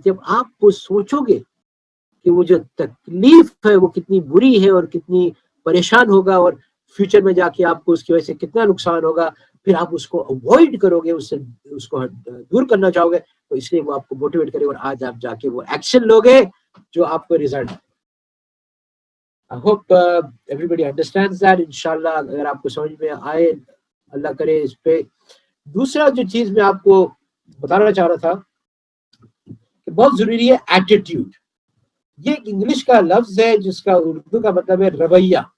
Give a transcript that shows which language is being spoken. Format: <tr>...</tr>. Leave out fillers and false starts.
<ur>جب آپ وہ سوچو گے کہ وہ جو تکلیف ہے وہ کتنی بری ہے اور کتنی پریشان ہوگا, اور فیوچر میں جا کے آپ کو اس کی وجہ سے کتنا نقصان ہوگا, پھر آپ اس کو اوائڈ کرو گے, اس کو دور کرنا چاہو گے, تو اس لیے وہ آپ کو موٹیویٹ کرے, اور آج آپ جا کے وہ ایکشن لوگے جو آپ کو result.</ur> <en>I hope everybody understands that.</en> <ur>انشاءاللہ اگر آپ کو سمجھ میں آئے, اللہ کرے اس پہ. دوسرا جو چیز میں آپ کو بتانا چاہ رہا تھا کہ بہت ضروری ہے ایٹیٹیوڈ. یہ ایک انگلش کا لفظ ہے جس کا اردو کا مطلب ہے رویہ.</ur>